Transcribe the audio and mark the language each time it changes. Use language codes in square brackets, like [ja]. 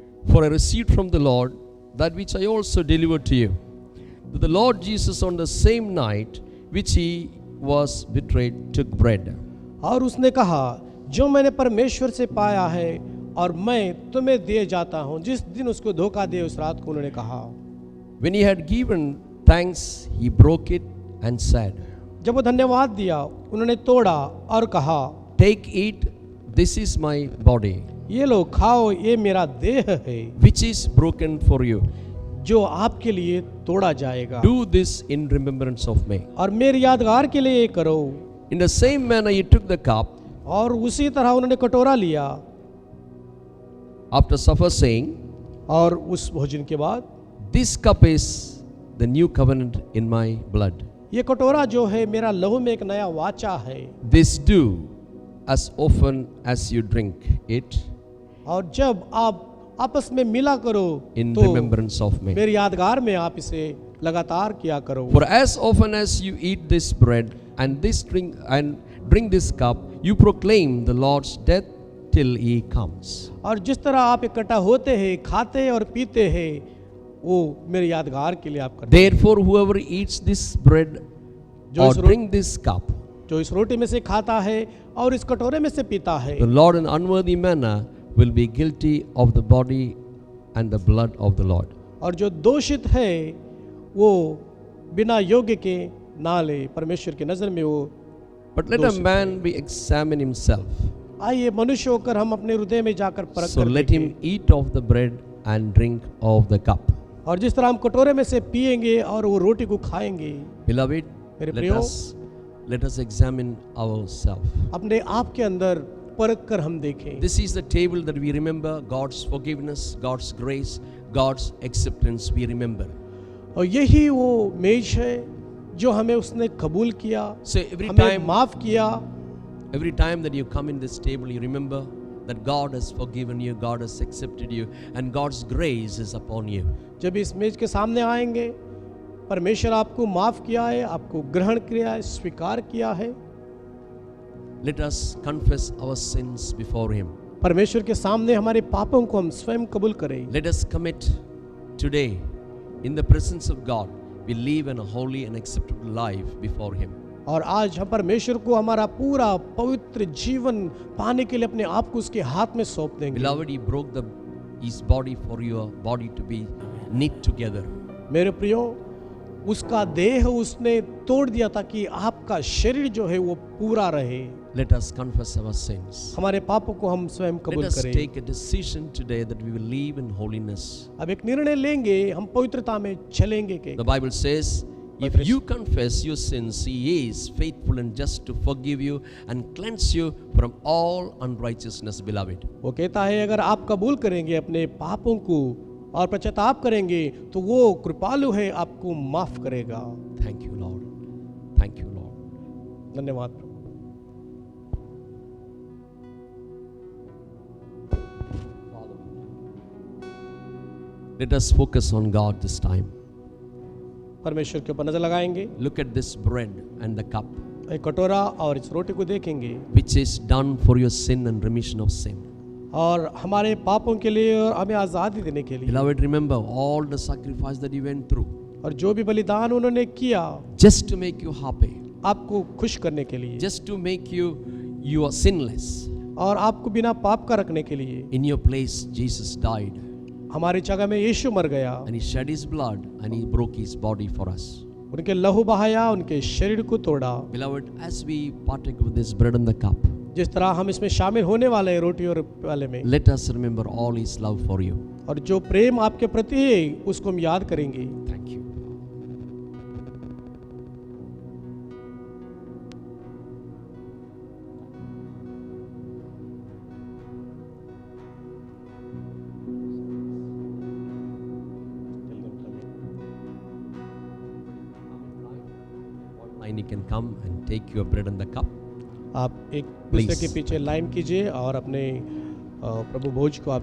[en] For I received from the Lord that which I also delivered to you, that the Lord Jesus on the same night which he was betrayed took bread. [hi] और उसने कहा, जो मैंने परमेश्वर से पाया है और मैं तुम्हें दिए जाता हूँ। जिस दिन उसको धोखा दे उस रात को उन्होंने कहा। [en] When he had given thanks, he broke it and said, [hi] जब वो धन्यवाद दिया, उन्होंने तोड़ा और कहा, [en] Take, eat, this is my body, [hi] ये लो खाओ, ये मेरा देह है [en] which is broken for you. [hi] जो आपके लिए तोड़ा जाएगा। [en] Do this in remembrance of me. [hi] और मेरी यादगार के लिए ये करो। [en] In the same manner he took the cup [hi] और उसी तरह उन्होंने कटोरा लिया [en] after supper, saying, [hi] और उस भोजन के बाद, [en] This cup is the new covenant in my blood. [hi] ये कटोरा जो है मेरा लहू में एक नया वाचा है। [en] This do as often as you drink it [hi] और जब आप आपस में मिला करो [en] in [hi] तो [en] remembrance of me. [hi] मेरी यादगार में आप इसे लगातार किया करो। [en] For as often as you eat this bread and drink this cup, you proclaim the Lord's death till he comes. [hi] और जिस तरह आप इकट्ठा होते हैं, खाते और पीते हैं, वो मेरी यादगार के लिए आप करते हैं। [en] Therefore, whoever eats this bread or drink this cup, [hi] जो इस रोटी में से खाता है और इस कटोरे में से पीता है, [en] the Lord in unworthy manner will be guilty of the body and the blood of the Lord. [hi] और जो दोषित है वो बिना योग्य के ना ले, परमेश्वर की नजर में वो। [en] But let a man be examine himself. [hi] आइए मनुष्य होकर हम अपने हृदय में जाकर परख [en] So [hi] कर [en] let [hi] देखें। [en] him eat of the bread and drink of the cup. [hi] और जिस तरह हम कटोरे में से पिएंगे और वो रोटी को खाएंगे, [en] Beloved, [hi] मेरे [en] let [hi] प्रियो, [en] let us examine ourselves. [hi] अपने आप के अंदर परख कर हम देखें। [en] This is the table that we remember God's forgiveness, God's grace, God's acceptance. We remember. [hi] और यही वो मेज है जो हमें उसने कबूल किया, [en] So every [hi] हमें [en] time, [hi] माफ किया। [en] every time that you come in this table, you remember that God has forgiven you, God has accepted you, and God's grace is upon you. [hi] जब इस मेज के सामने आएंगे, परमेश्वर आपको माफ किया है, आपको ग्रहण किया है, स्वीकार किया है। [en] Let us confess our sins before Him. [hi] परमेश्वर के सामने हमारे पापों को हम स्वयं कबूल करें। [en] Let us commit today in the presence of God. We live in a holy and acceptable life before Him. [hi] और आज हम परमेश्वर को हमारा पूरा पवित्र जीवन पाने के लिए अपने आप को उसके हाथ में सौंप देंगे। [en] Beloved, He broke His body for your body to be knit together. [hi] मेरे प्रियो, उसका देह उसने तोड़ दिया ताकि आपका शरीर जो है वो पूरा रहे। [en] Let us confess our sins. [hi] हमारे पापों को हम स्वयं [en] Let [hi] कबूल [en] us [hi] करें। [en] take a decision today that we will live in holiness. [hi] अब एक निर्णय लेंगे, हम पवित्रता में चलेंगे के। [en] The Bible says, If you confess your sins, He is faithful and just to forgive you and cleanse you from all unrighteousness, beloved. [hi] वो कहता है अगर आप कबूल करेंगे अपने पापों को और पश्चाताप करेंगे तो वो कृपालु है, आपको माफ करेगा। [en] Thank you, Lord. Thank you, Lord. [hi] धन्यवाद प्रभु। [en] Let us focus on God this time. [hi] परमेश्वर के ऊपर नजर लगाएंगे। [en] Look at this bread and the cup, [hi] एक कटोरा और इस रोटी को देखेंगे [en] which is done for your sin and remission of sin. [hi] और हमारे पापों के लिए और हमें आज़ादी देने के लिए। [en] Beloved, remember all the sacrifice that you went through [hi] और जो भी बलिदान उन्होंने किया [en] just to make you happy, [hi] आपको खुश करने के लिए, [en] just to make you are sinless. [hi] और आपको बिना पाप का रखने के लिए। [en] In your place, Jesus died. [hi] हमारी जगह में यीशु मर गया, [en] And He shed His blood and He broke His body for us. [hi] उनके लहू बहाया, उनके शरीर को तोड़ा। [en] Beloved, as we partake of this bread and the cup, [hi] जिस तरह हम इसमें शामिल होने वाले हैं रोटी और प्याले में, [en] let us remember all His love for you. [hi] और जो प्रेम आपके प्रति है उसको हम याद करेंगे। [en] Thank you. Online you can come and take your bread and the cup. [hi] आप एक दूसरे [en] Please. [hi] के पीछे लाइन कीजिए और अपने प्रभु भोज को आप